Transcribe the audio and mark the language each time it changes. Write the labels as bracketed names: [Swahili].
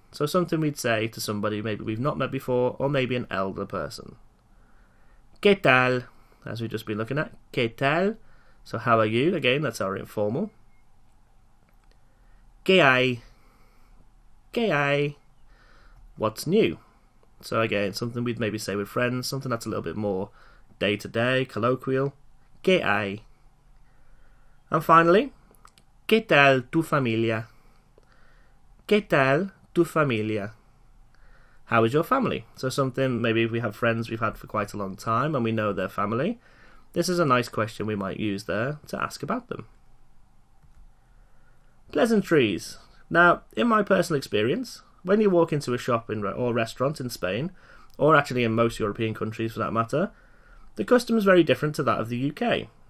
[English] So something we'd say to somebody maybe we've not met before, or maybe an elder person. [Spanish] ¿Qué tal? [English] As we've just been looking at. ¿Qué tal? So how are you? Again, that's our informal. [Spanish] ¿Qué hay? ¿Qué hay? [English] What's new? So again, something we'd maybe say with friends, something that's a little bit more day-to-day, colloquial. [Spanish] ¿Qué hay? [English] And finally, [Spanish] ¿Qué tal tu familia? ¿Qué tal tu familia? [English] How is your family? So something, maybe if we have friends we've had for quite a long time and we know their family, this is a nice question we might use there to ask about them. Pleasantries. Now, in my personal experience, when you walk into a shop or restaurant in Spain, or actually in most European countries for that matter, the custom is very different to that of the UK.